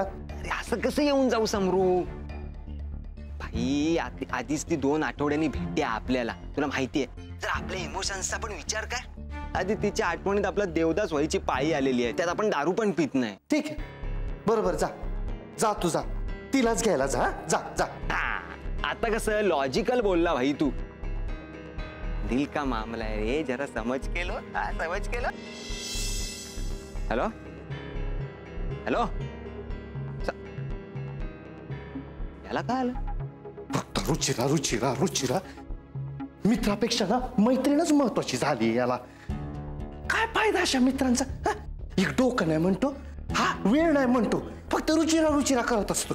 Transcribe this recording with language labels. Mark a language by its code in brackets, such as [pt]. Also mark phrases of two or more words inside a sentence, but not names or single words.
[mr] अरे असं कसं येऊन जाऊ समरू भाई, आधीच ती 2 आठवड्यांनी भेटते आपल्याला, तुला माहितीये. जर आपल्या इमोशन्सचा पण विचार कर. आधी तिच्या आठवणीत आपला देवदास व्हायची पाळी आलेली आहे, त्यात आपण दारू पण पित नाही. ठीक आहे, बरोबर, जा जा तू जा, तिलाच घ्यायला जा. जा जा. आता कसं लॉजिकल बोलला भाई तू. [hi] दिल का मामला है रे, जरा समझ के लो. समझ के लो. [mr] हॅलो हॅलो, याला काय आलं? फक्त रुचिरा रुचिरा रुचिरा, मित्रापेक्षा ना मैत्रीणच महत्वाची झाली याला. काय फायदा अशा मित्रांचा? एक डोकं नाही म्हणतो, हा वेळ नाही म्हणतो, फक्त रुचिरा रुचिरा करत असतो.